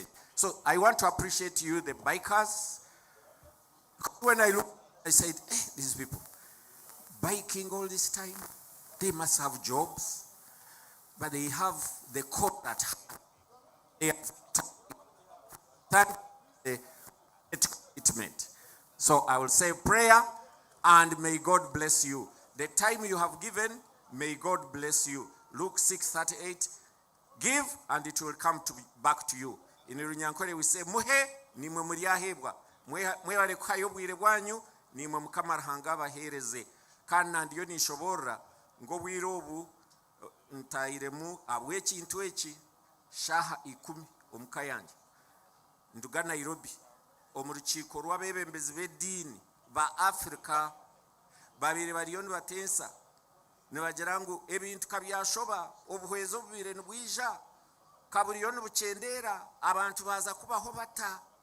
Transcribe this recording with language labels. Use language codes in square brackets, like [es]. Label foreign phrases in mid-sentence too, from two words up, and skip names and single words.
[en] So I want to appreciate you, the bikers. When I look, I said, these people, biking all this time, they must have jobs, but they have the coat that they have thank the commitment. So I will say prayer, and may God bless you. The time you have given, may God bless you. Luke 6:38, give and it will come back to you. In Runyankore we say, [nyn] muhe nimwe muryahebwa, mwebale kuhayo obwire bwanyu nimwe Mukama Ruhanga abahereze. Kandi nandiyo nishobora ngo bwire obu ntayiremu abw'ekintu eki shaha 10 omuka yange nduga Nairobi omu rukiiko rw'abebembezi b'eddiini ba Africa babiri bariyo nibateesa nibagira ngu ebintu kabyashoba obuhwezi obubire nibwija kaburiyo nibukyendera abantu baza kubaho bata.